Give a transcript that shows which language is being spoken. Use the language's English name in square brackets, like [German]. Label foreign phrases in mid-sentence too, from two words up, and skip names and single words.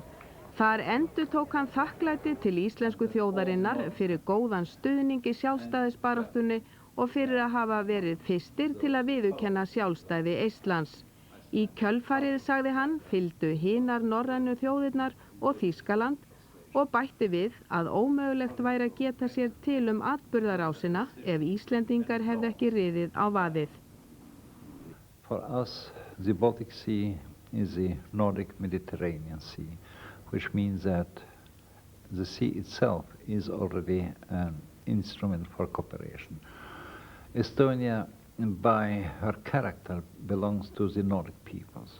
[Icelandic] Þar endurtók hann þakklæti til íslensku þjóðarinnar fyrir góðan stuðning í sjálfstæðisbaráttunni og fyrir að hafa verið fyrstir til að viðurkenna sjálfstæði Eistlands. Í kjölfarið, sagði hann, fylgdu hinar norrænu þjóðirnar og Þýskaland og bætti við að ómögulegt væri að geta sér til atburðarásina ef Íslendingar hefðu ekki riðið á vaðið. [English] For us, the Baltic Sea is the Nordic Mediterranean Sea, which means that the sea itself is already an instrument for cooperation. Estonia, by her character, belongs to the Nordic peoples.